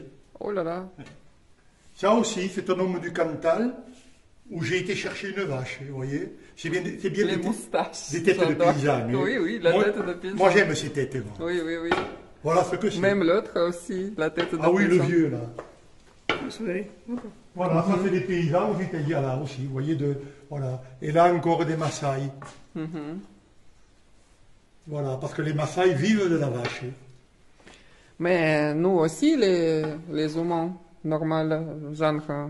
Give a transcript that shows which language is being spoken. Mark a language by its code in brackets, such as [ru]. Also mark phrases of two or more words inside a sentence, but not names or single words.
[fr] Oh là là. Ça aussi, c'est un homme du Cantal où j'ai été chercher une vache, vous voyez. C'est bien Les moustaches. des têtes de J'adore. paysannes. hein. Oui, oui, la Moi- tête de paysan. Moi, j'aime ces têtes. Moi. Oui, oui, oui. Voilà ce que c'est. Même l'autre aussi, la tête de Ah oui, le paysan. vieux, là. [ru] Смотри. Ну-ка. [fr] Voilà, ça c'est des paysans aux Italiens, là aussi, vous voyez, voilà. Et là encore des Maasai. Mhm. Voilà, parce que les Maasai vivent de la vache. Mais nous aussi, les humains, normal, genre,